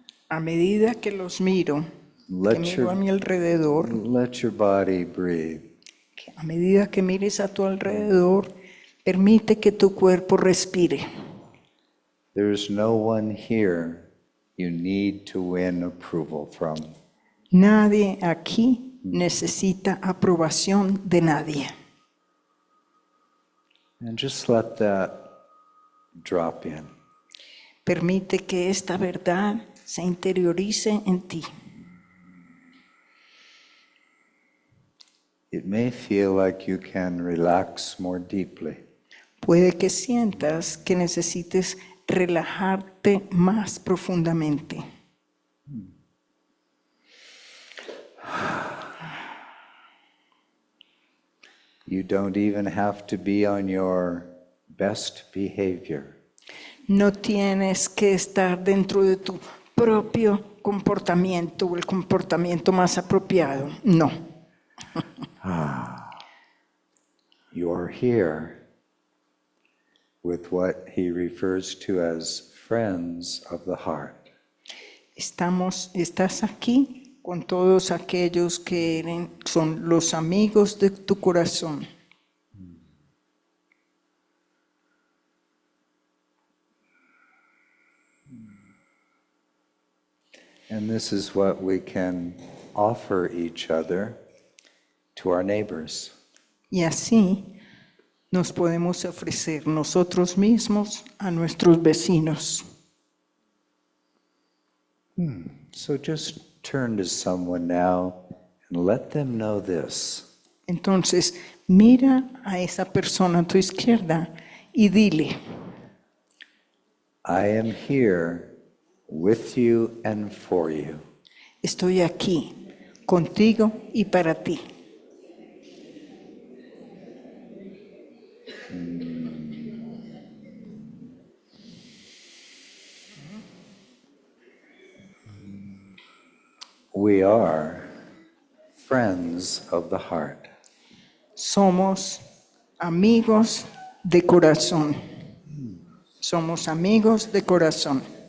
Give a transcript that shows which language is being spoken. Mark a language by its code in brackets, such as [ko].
[es] A medida que los miro, que miro a mi alrededor, [en] let your body breathe. [es] que a medida que mires a tu alrededor, permite que tu cuerpo respire. [en] There's no one here you need to win approval from. [es] Nadie aquí necesita aprobación de nadie. [en] And just let that drop in. [es] Permite que esta verdad se interiorice en ti. [en] It may feel like you can relax more deeply. [es] Puede que sientas que necesites relajarte más profundamente. [en] You don't even have to be on your best behavior. [es] No tienes que estar dentro de tu propio comportamiento o el comportamiento más apropiado. [en] No. You're here with what he refers to as friends of the heart. [es] Estás aquí con todos aquellos que son los amigos de tu corazón. [en] And this is what we can offer each other to our neighbors. [es] Y así nos podemos ofrecer nosotros mismos a nuestros vecinos. [en] So just turn to someone now and let them know this. [es] Entonces, mira a esa persona a tu izquierda y dile, [en] I am here with you and for you. [es] estoy aquí, contigo y para ti. [en] We are friends of the heart. [es] Somos amigos de corazón. Somos amigos de corazón.